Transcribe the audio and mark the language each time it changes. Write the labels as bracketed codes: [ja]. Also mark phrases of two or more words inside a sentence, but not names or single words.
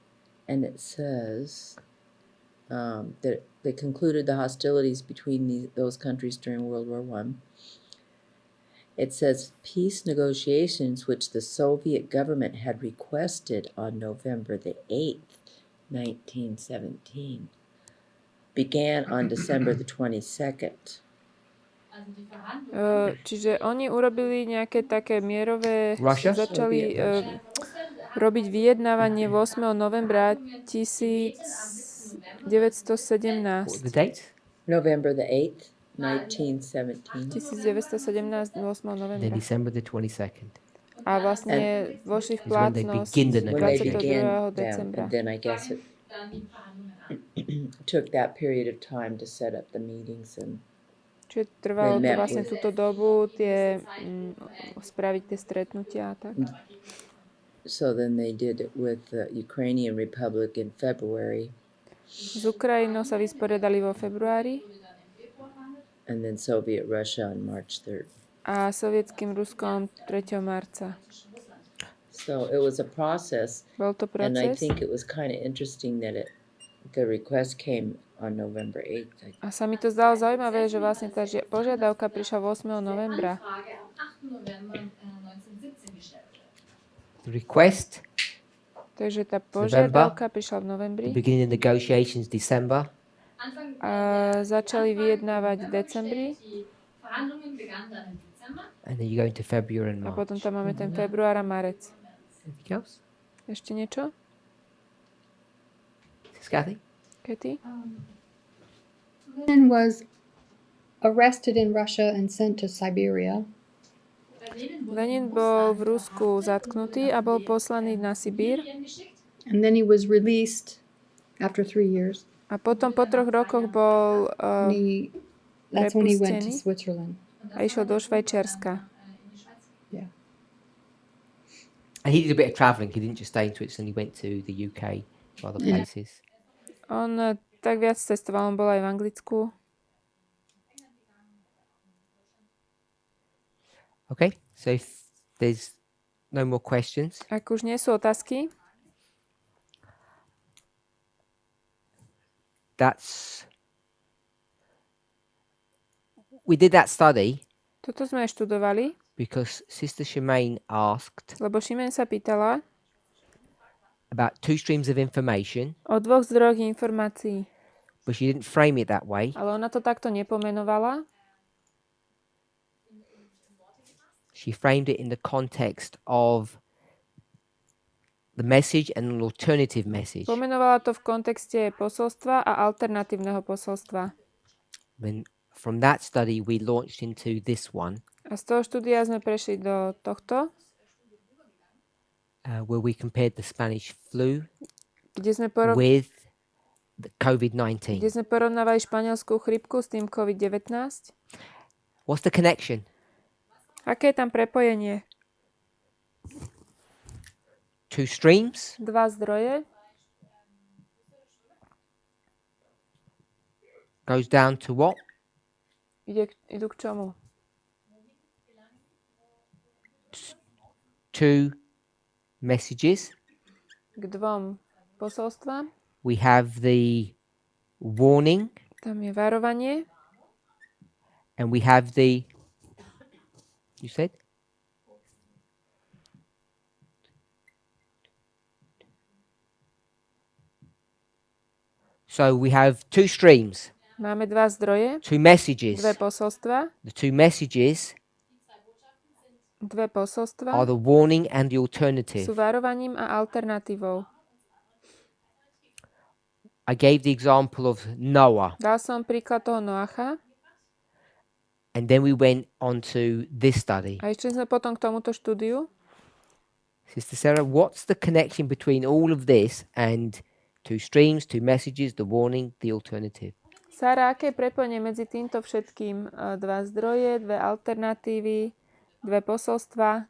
[en] and it says that they concluded the hostilities between those countries during World War I. It says peace negotiations, which the Soviet government had requested on November the 8th, 1917, began on December the 22nd. [de] Also die Verhandlungen. [sk] Čiže oni urobili nejaké také mierové, [en] Russia? [sk] začali [en] Russia. [sk] robiť vyjednávanie 8. novembra [en] What 1917. were the dates? November the 8th, 1917. 1917, 8. And then [sk] novembra. [en] December the 22nd. [sk] A vlastne vošli v [en] Is when they [sk] platnosť [en] begin the When they 22. began them, [sk] decembra. [en] and then I guess it [de] Dann die Verhandlungen an. [en] took that period of time to set up the meetings and [sk] Čiže trvalo to [en] They met [sk] vlastne [en] with- [sk] túto dobu, spraviť tie stretnutia a tak. [en] so then they did it with the Ukrainian Republic in February [sk] S Ukrajinou sa vysporiadali vo februári [en] and then Soviet Russia on March 3rd. [sk] a sovietským Ruskom 3. marca. [en] So it was a process, [sk] Bol to [en] and I [sk] proces [en] think it was kind of interesting that the request came on November 8th. [sk] a sa mi to zdalo zaujímavé, že vlastne tá požiadavka prišla 8. novembra. [de] Anfrage am 8. November 1917 gestellt wird. [en] The request, [sk] Takže tá požiadavka prišla v novembri [en] the beginning of negotiations, December. [de] Anfang [sk] a začali vyjednávať v decembri [de] die Verhandlungen begannen dann im Dezember. [en] And then you go into February and [sk] a [en] March. [sk] potom tam máme ten február a marec. [en] Anything else? [sk] Ešte niečo? [en] Kathy? Katy? Lenin was arrested in Russia and sent to Siberia. [sk] Lenin bol v Rusku zatknutý a bol poslaný na Sibír [en] And then he was released after 3 years. [sk] a potom po 3 rokoch bol [en] And that's when he went to [sk] Prepustený. [en] Switzerland. [sk] a išiel do Švajčiarska. [en] And he did a bit of travelling. He didn't just stay in Switzerland. He went to the UK, to other Yeah. places. [sk] On tak viac cestoval, on bol aj v Anglicku. [en] Okay, so if there's no more questions, [sk] Ak už nie sú otázky, [en] we did that study [sk] toto sme študovali, [en] because Sister Shemaine asked [sk] lebo Šimen sa pýtala [en] about two streams of information, [sk] o dvoch zdrojoch informácií, [en] but she didn't frame it that way. [sk] ale ona to takto nepomenovala. [en] She framed it in the context of the message and an alternative message. [sk] Pomenovala to v kontexte posolstva a alternatívneho posolstva. [en] Then from that study we launched into this one, [sk] A z toho štúdia sme prešli do tohto, [en] where we compared the Spanish flu [sk] kde sme, [en] with the COVID-19. [sk] kde sme porovnávali španielskú chrípku s tým COVID-19. [en] What's the connection? [sk] Aké je tam prepojenie? [en] Two streams, [sk] Dva zdroje. [en] goes down to what? [sk] Idú k čomu? [en] Two messages. [sk] K dvom posolstvám. [en] We have the warning [sk] Tam je varovanie. [en] and we have the, you said? So we have two streams, [sk] Máme dva zdroje, [en] two messages. [sk] dve posolstva. [en] The two messages [sk] Dve posolstva [en] are the warning and the alternative. [sk] sú varovaním a alternatívou. [en] I gave the example of Noah, [sk] Dal som príklad toho Noacha [en] and then we went on to this study. [sk] a ešte sme potom k tomuto štúdiu. [en] Sister Sarah, what's the connection between all of this and two streams, two messages, the warning, the alternative? [sk] Sára, aké je prepojenie medzi týmto všetkým? Dva zdroje, dve alternatívy, dve posolstva.